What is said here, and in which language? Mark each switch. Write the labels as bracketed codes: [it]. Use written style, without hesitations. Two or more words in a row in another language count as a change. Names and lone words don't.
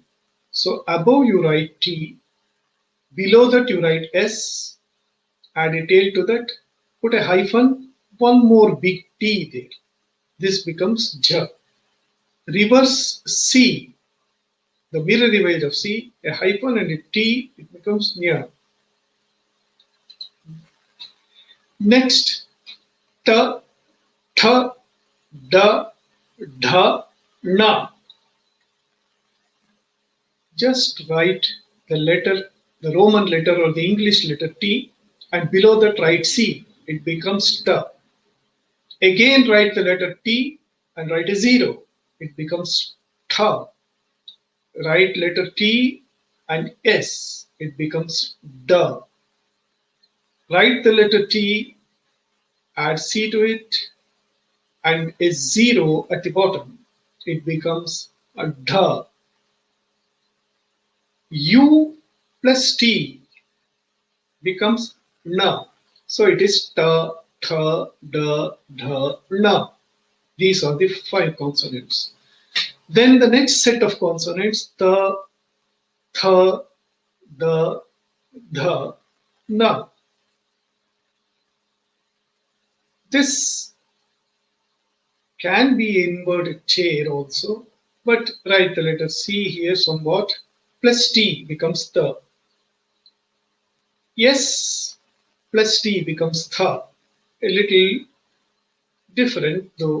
[en] So above you write T, below that you write S, add a tail to that, put a hyphen, one more big T there. This becomes ja. Reverse C, the mirror image of C, a hyphen and a T, it becomes nya. Next, ta, tha, da, dha, na. Just write the letter, the Roman letter or the English letter T, and below that write C, it becomes ta. Again write the letter T and write a 0, it becomes tha. Write letter T and S, it becomes da. Write the letter T, add C to it, and a 0 at the bottom, it becomes a dha. U plus T becomes na. So it is ta, tha, da, dha, na. These are the 5 consonants. Then the next set of consonants, ta, tha, da, dha, na. This can be inverted chair also, but write the letter C here somewhat, plus T becomes the. S plus T becomes tha, a little different though.